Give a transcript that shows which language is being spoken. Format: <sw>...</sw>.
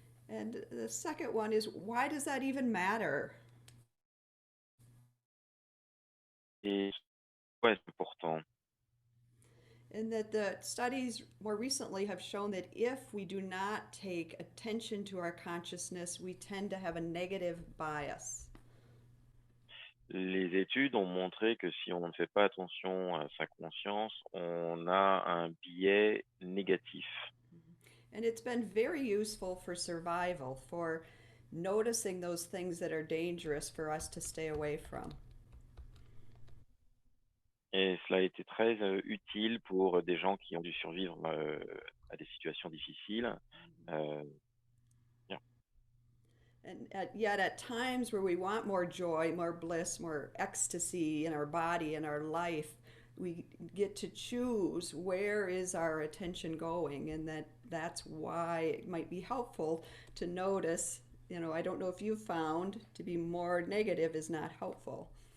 <en>And the second one is, why does that even matter?</en> <fr>Et pourquoi est-ce important?</fr> <en>And that the studies more recently have shown that if we do not take attention to our consciousness, we tend to have a negative bias.</en> <fr>Les études ont montré que si on ne fait pas attention à sa conscience, on a un biais négatif.</fr> <en>And it's been very useful for survival, for noticing those things that are dangerous for us to stay away from.</en> <fr>Et cela a été très utile pour des gens qui ont dû survivre à des situations difficiles.</fr> <en>And yet at times where we want more joy, more bliss, more ecstasy in our body and our life, we get to choose where is our attention going, and that's why it might be helpful to notice, I don't know if you've found to be more negative is not helpful.</en>